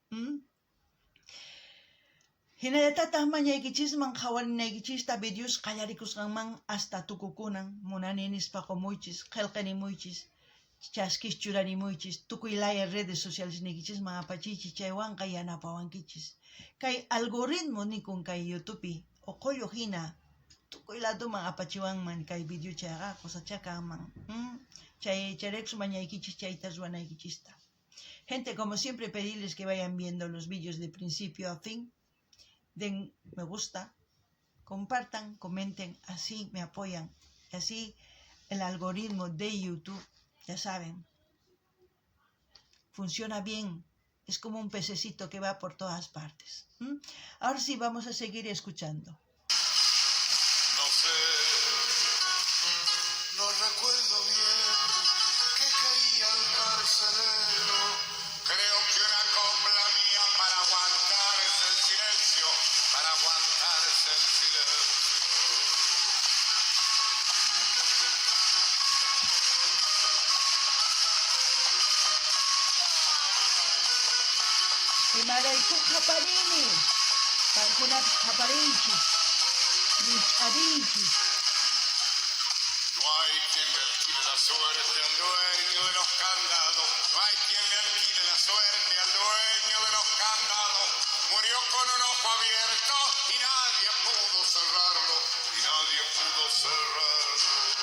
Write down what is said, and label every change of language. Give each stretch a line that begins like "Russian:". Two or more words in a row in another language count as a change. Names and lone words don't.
Quechua: Hinallatataq mañaykichisman qhawarinaykichista videos qallarikusqanman hasta tukukunan munani nispa qumuychis, qillqinimuychis, chaskis churanimuychis, tukuy laya
Spanish: redes sociales
Quechua: niykichisman apachiychis, chaywanqa yanapawankichis. Kay algoritmo nikun kay YouTubepi uqullu hina tukuy ladoman apachiwanman kay video chayqa qusachakanman. Chayraykus mañaykichis chayta ruwanaykichista.
Spanish: Gente, como siempre, pedirles que vayan viendo los vídeos de principio a fin. Den me gusta, compartan, comenten, así me apoyan. Y así el algoritmo de YouTube, ya saben, funciona bien. Es como un pececito que va por todas partes. Ahora sí, vamos a seguir escuchando. No sé, no recuerdo bien qué quería el carcelero. Creo que una copla mía para aguantarse el silencio, para aguantarse el silencio.
Quechua: Imarayku qaparini, qankunata qaparinchis, rishch'arichis.
Spanish: No hay quien le alquile la suerte al dueño de los candados. No hay quien le alquile la suerte al dueño de los candados. Murió con un ojo abierto y nadie pudo cerrarlo. Y nadie pudo cerrarlo.